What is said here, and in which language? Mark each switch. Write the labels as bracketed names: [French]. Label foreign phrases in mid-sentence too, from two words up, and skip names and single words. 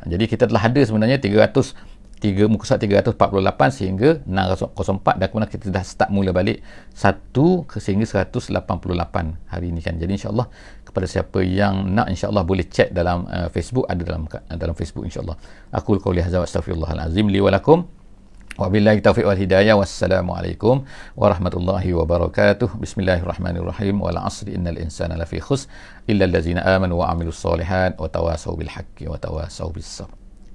[Malay] Jadi kita telah ada sebenarnya muka surat 348 sehingga 604, dan kemudian kita dah start mula balik 1 sehingga 188 hari ini kan. Jadi insya-Allah kepada siapa yang nak, insya-Allah boleh cek dalam Facebook, ada dalam Facebook insya-Allah. [Arabic] أقول قولي هذا وأستغفر الله العظيم لي ولكم. وبالله التوفيق والهداية. والسلام عليكم ورحمة الله وبركاته. بسم الله الرحمن الرحيم. والعصر إن الإنسان لفي خسر إلا الذين آمنوا وعملوا الصالحات وتواصوا بالحق وتواصوا بالصبر.